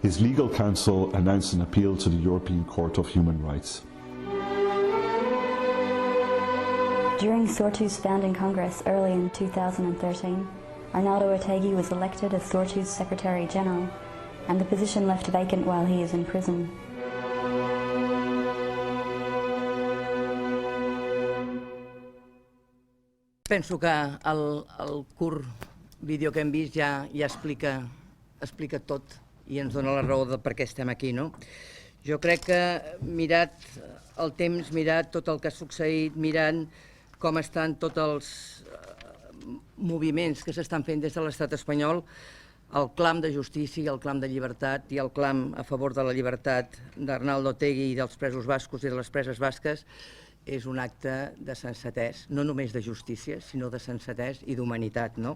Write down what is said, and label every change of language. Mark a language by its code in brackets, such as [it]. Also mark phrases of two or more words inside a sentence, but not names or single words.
[en] his legal counsel announced an appeal to the European Court of Human Rights. During Sortu's founding Congress early in 2013, Arnaldo Otegi was elected as Sortu's Secretary General, and the position left vacant while he is in prison. [ca] Penso que el curt vídeo que hem vist ja explica tot i ens dona la raó de per què estem aquí, no? Jo crec que mirat el temps, mirat tot el que ha succeït, mirant com estan tots els moviments que s'estan fent des de l'estat espanyol, el clam de justícia, el clam de llibertat i el clam a favor de la llibertat d'Arnaldo Otegi i dels presos bascos i de les preses basques és un acte de sensatès, no només de justícia, sinó de sensatès i d'humanitat, no?